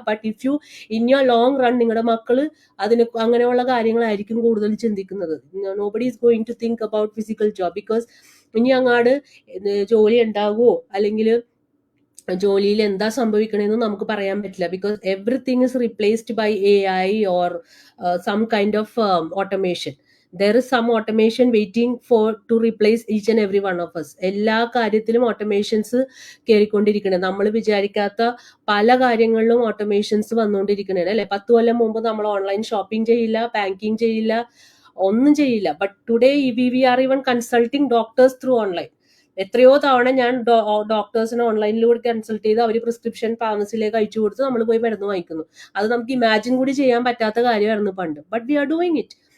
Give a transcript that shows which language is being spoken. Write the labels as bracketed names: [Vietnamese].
[English] but if you in your long run [Malayalam] നിങ്ങളുടെ മക്കള് അങ്ങനെയുള്ള കാര്യങ്ങളായിരിക്കും കൂടുതൽ ചിന്തിക്കുന്നത്. [English] Nobody is going to think about physical job. [Malayalam] Because ഇനി അങ്ങാട് ജോലി ഉണ്ടാകുമോ അല്ലെങ്കിൽ ജോലിയിൽ എന്താ സംഭവിക്കണമെന്ന് നമുക്ക് പറയാൻ പറ്റില്ല. [English] Because everything is replaced by AI or some kind of automation. there is some automation waiting to replace each and every one of us. [Malayalam] എല്ലാ കാര്യത്തിലും ഓട്ടോമേഷൻസ് കയറിക്കൊണ്ടിരിക്കണേ. നമ്മൾ വിചാരിക്കാത്ത പല കാര്യങ്ങളിലും ഓട്ടോമേഷൻസ് വന്നുകൊണ്ടിരിക്കണേ അല്ലെ. 10 കൊല്ലം മുമ്പ് നമ്മൾ ഓൺലൈൻ ഷോപ്പിംഗ് ചെയ്യില്ല, ബാങ്കിങ് ചെയ്യില്ല, ഒന്നും ചെയ്യില്ല. [English] But today we are even consulting doctors through online. [Malayalam] എത്രയോ തവണ ഞാൻ ഡോക്ടേഴ്സിനെ ഓൺലൈനിലൂടെ കൺസൾട്ട് ചെയ്ത് അവർ പ്രിസ്ക്രിപ്ഷൻ ഫാർമസിയിലേക്ക് അയച്ചു കൊടുത്ത് നമ്മൾ പോയി മരുന്ന് വാങ്ങിക്കുന്നു. അത് നമുക്ക് ഇമാജിൻ കൂടി ചെയ്യാൻ പറ്റാത്ത കാര്യമായിരുന്നു പണ്ട്. [English] But we are doing it.